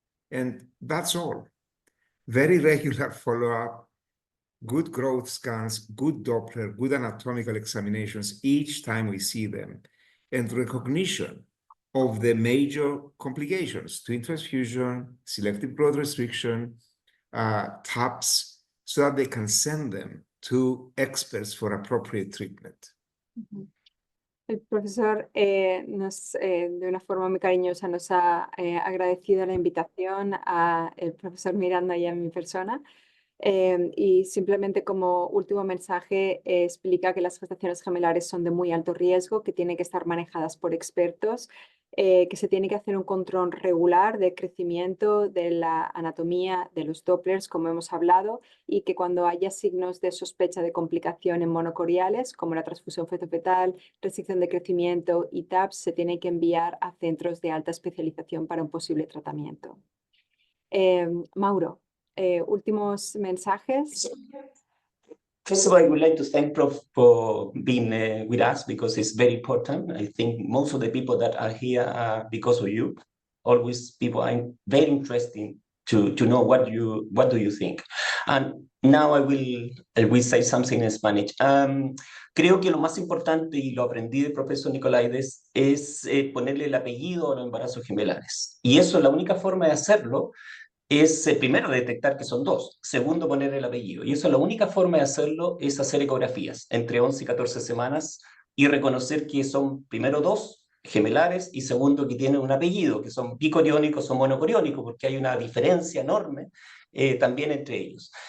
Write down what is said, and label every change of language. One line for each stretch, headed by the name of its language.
English: And that's all. Very regular follow-up, good growth scans, good Doppler, good anatomical examinations each time we see them, and recognition of the major complications, twin transfusion, selective growth restriction, TAPS, so that they can send them to experts for appropriate treatment.
Spanish: El profesor de una forma muy cariñosa nos ha agradecido la invitación al profesor Miranda y a mi persona. Y simplemente como último mensaje explica que las gestaciones gemelares son de muy alto riesgo, que tienen que estar manejadas por expertos, que se tiene que hacer un control regular del crecimiento, de la anatomía, de los Dopplers, como hemos hablado, y que cuando haya signos de sospecha de complicación en monocoriales, como la transfusión fetofetal, restricción de crecimiento y TAPS, se tiene que enviar a centros de alta especialización para un posible tratamiento. Mauro, últimos mensajes.
English: First of all, I would like to thank Prof for being with us, because it's very important. I think most of the people that are here are because of you. Always people are very interested to know what do you think. And now I will say something in Spanish.
Spanish: Creo que lo más importante, y lo aprendí del profesor Nicolaides, es ponerle el apellido a los embarazos gemelares. Y eso, la única forma de hacerlo es, primero, detectar que son dos, segundo, poner el apellido. Y eso, la única forma de hacerlo es hacer ecografías entre 11 y 14 semanas y reconocer que son, primero, dos gemelares, y segundo, que tienen un apellido, que son bicoriónicos o monocoriónicos, porque hay una diferencia enorme también entre ellos.